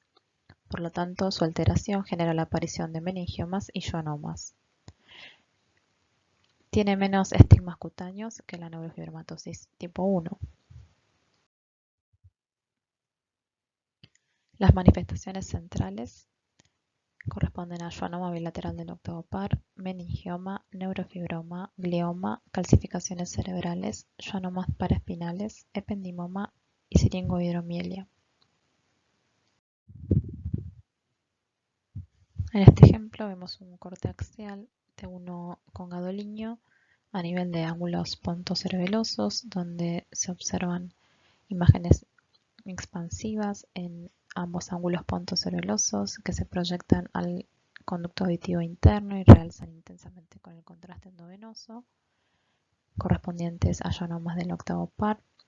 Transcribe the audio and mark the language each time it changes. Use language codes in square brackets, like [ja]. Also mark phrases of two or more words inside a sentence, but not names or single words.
[es] Por lo tanto, su alteración genera la aparición de meningiomas y schwannomas. Tiene menos estigmas cutáneos que la neurofibromatosis tipo 1. Las manifestaciones centrales corresponden a schwannoma bilateral del octavo par, meningioma, neurofibroma, glioma, calcificaciones cerebrales, schwannomas paraespinales, ependimoma y siringohidromielia. En este ejemplo vemos un corte axial T1 con gadolinio a nivel de ángulos pontocerebelosos, donde se observan imágenes expansivas en ambos ángulos pontocerebelosos que se proyectan al conducto auditivo interno y realzan intensamente con el contraste endovenoso, correspondientes a ionomas del octavo par.